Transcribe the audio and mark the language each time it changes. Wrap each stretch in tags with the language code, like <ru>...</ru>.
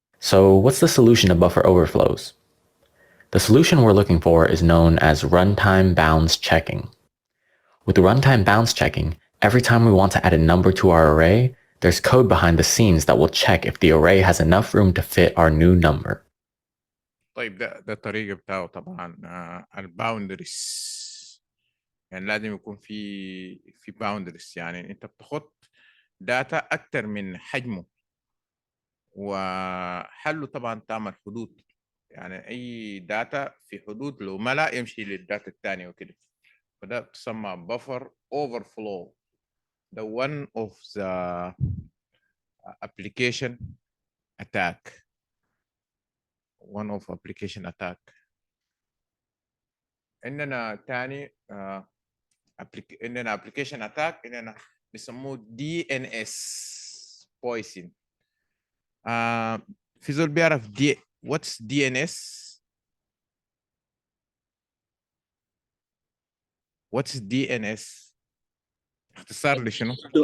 <en>So what's the solution to buffer overflows? The solution we're looking for is known as runtime bounds checking. With runtime bounds checking, every time we want to add a number to our array, there's code behind the scenes that will check if the array has enough room to fit our new number.</en> <ar>طيب ده الطريقة بتاعه طبعا. الباوندريز يعني لازم يكون في باوندريز، يعني انت بتحط داتا اكتر من حجمه، وحله طبعا تعمل حدود، يعني اي داتا في حدود لو ملا يمشي للداتا الثانيه وكده. فده بتسمى buffer overflow.</ar> <en>ده one of the application attack. one of application attack.</en> <ar>عندنا تاني عندنا application attack عندنا بيسموه DNS poison. في زول بيعرف</ar> <en>what's DNS؟ what's DNS؟</en> <ar>اختصار لشنو؟</ar>